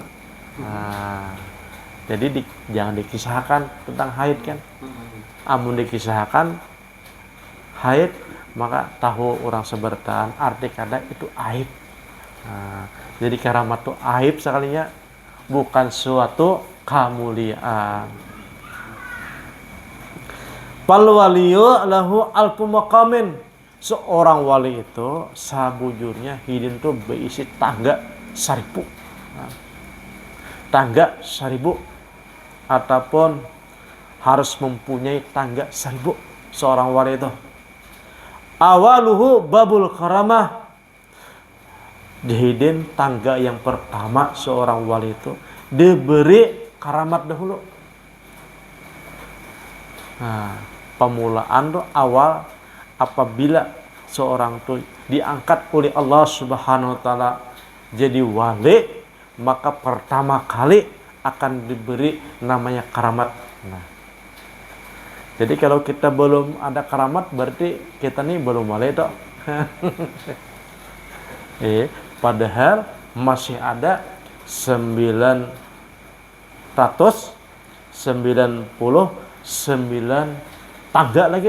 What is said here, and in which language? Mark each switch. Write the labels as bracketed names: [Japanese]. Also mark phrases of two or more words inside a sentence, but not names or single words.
[Banjar] Nah, jadi jangan dikisahkan tentang haid kan. Amun dikisahkan haid, maka tahu orang sebertaan arti kada itu aib. Nah, jadi karamat itu aib sekalinya, bukan suatu kemuliaan. [Arabic] فالولي له ألف مقام. [Banjar] Seorang wali itu sabujurnya hidin tuh berisi tangga 1000. Nah, tangga 1000 ataupun harus mempunyai tangga 1000 seorang wali itu. [Arabic] أوله باب الكرامة. [Banjar] Dihidin tangga yang pertama seorang wali itu diberi karamat dahulu. Nah, pemulaan tuh awal apabila seorang tuh diangkat oleh Allah [Arabic] سبحانه وتعالى [Banjar] jadi wali, maka pertama kali akan diberi namanya karamat. Nah, jadi kalau kita belum ada karamat berarti kita nih belum wali toh. Padahal masih ada 999 tangga lagi.